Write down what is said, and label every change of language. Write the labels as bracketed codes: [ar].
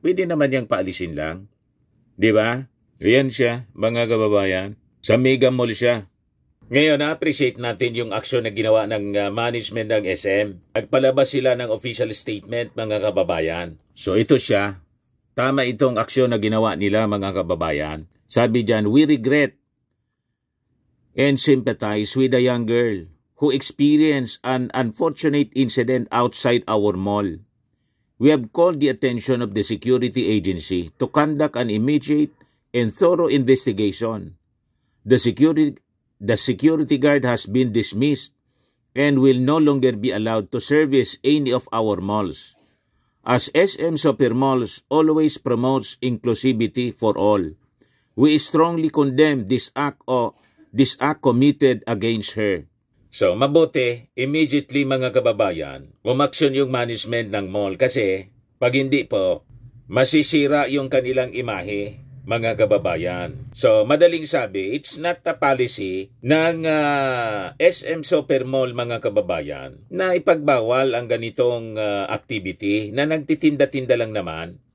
[tl] Pwede naman niyang paalisin lang. Di ba? Yan siya, mga kababayan. Sa Mega Mall siya. Ngayon, na-appreciate natin yung aksyon na ginawa ng management ng SM. Nagpalabas sila ng official statement, mga kababayan. So ito siya. tama itong aksyon na ginawa nila mga kababayan. Sabi diyan, [en] we regret and sympathize with a young girl who experienced an unfortunate incident outside our mall. We have called the attention of the security agency to conduct an immediate and thorough investigation. The security guard has been dismissed and will no longer be allowed to service any of our malls. As SM Super Malls always promotes inclusivity for all, we strongly condemn this act committed against her. [tl] So, mabuti, immediately mga kababayan, umaksyon yung management ng mall kasi pag hindi po, masisira yung kanilang imahe, mga kababayan. So, madaling sabi, [en] it's not a policy [tl] ng SM Super Mall, mga kababayan, na ipagbawal ang ganitong activity na nagtitinda-tinda lang naman.